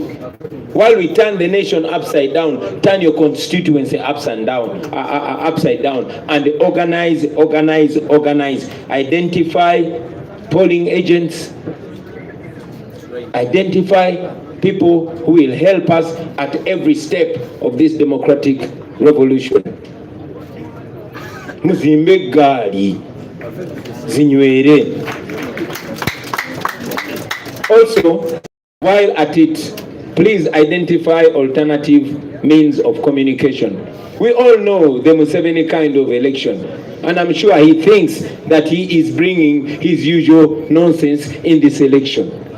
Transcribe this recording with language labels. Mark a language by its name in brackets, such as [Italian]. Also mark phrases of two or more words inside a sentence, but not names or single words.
[English] While we turn the nation upside down, turn your constituency upside down, and organize, organize, organize. Identify polling agents. Identify people who will help us at every step of this democratic revolution. [Ganda] Muzimbe gari zinywere. [English] Also, while at it, please identify alternative means of communication. We all know the Museveni kind of election, and I'm sure he thinks that he is bringing his usual nonsense in this election.